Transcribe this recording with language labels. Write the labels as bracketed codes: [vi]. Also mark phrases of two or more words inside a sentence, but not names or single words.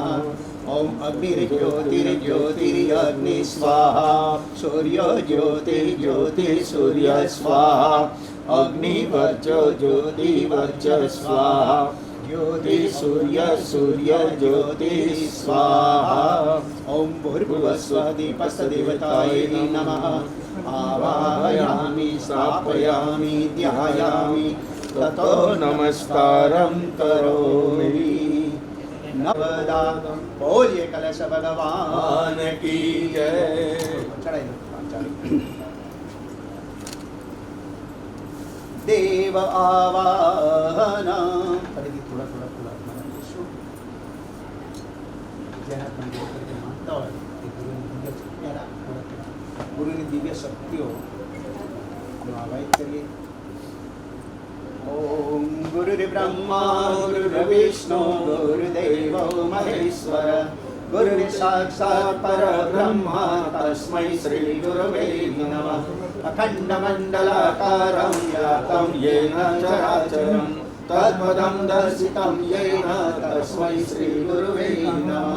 [sa] ओम अग्निर्ज्योतिर्ज्योतिरग्नि स्वाहा सूर्य ज्योतिर्ज्योतिः सूर्य स्वाहा अग्निवर्च ज्योतिवर्च स्वाहा ज्योति सूर्य सूर्य ज्योति स्वाहा। ओम भूर्भुवस्वदीपस्तदेवतायै नमः। आवाहयामि स्थापयामि ध्यायामि ततो नमस्कारं करोमि। [hi] नवदा बोलिए कलश भगवान की जय। चढ़ाई दो। [gu] देव आवाहन फरीથી થોડા જેના પણ દેવ તરીકે માનતા હોય તે ગુરુની દિવ્ય શક્તિઓનો આવાહિત કરીએ। [sa] ओम गुरुर्ब्रह्मा गुरुर्विष्णु गुरुदेवो महेश्वर गुरुर्साक्षात् परब्रह्म तस्मै श्री गुरवे नमः। अखण्डमण्डलाकारं व्याप्तं येन चराचरं तत्पदं दर्शितं येन तस्मै श्री गुरवे नमः।